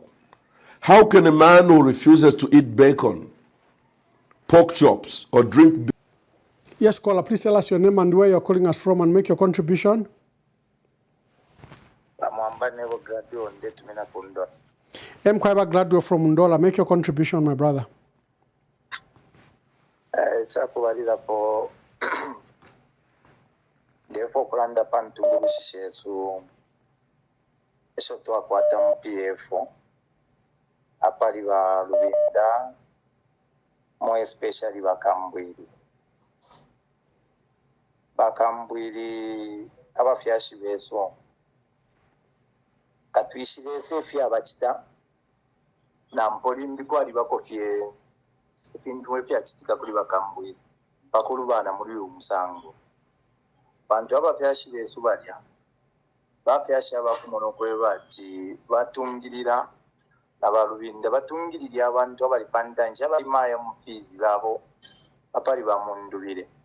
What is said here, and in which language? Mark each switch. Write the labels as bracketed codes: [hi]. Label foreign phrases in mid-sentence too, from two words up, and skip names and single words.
[en] How can a man who refuses to eat bacon, pork chops, or drink beer? Yes, caller, please tell us your name and where you're calling us from and make your contribution. I'm quite glad you're from Undola. Make your contribution, my brother. [bem] It's a kubalira po therefore kulanda pantu ngubishishe su esho twakwata mu PF apali ba Lubinda [en] more especially [bem] bakambwiri abafyashi bezo katwishire sefi abachita na mpoli ndikwali bakofye ibintu ebyakitika kuli bakambwiri bakulu bana muri uyu musango bantu abafyashi bezo balya bafyashi abakumono kwe bati batungirira abalubinda batungirira abantu abali pandanje abali maya mupizi labo apali bamundubire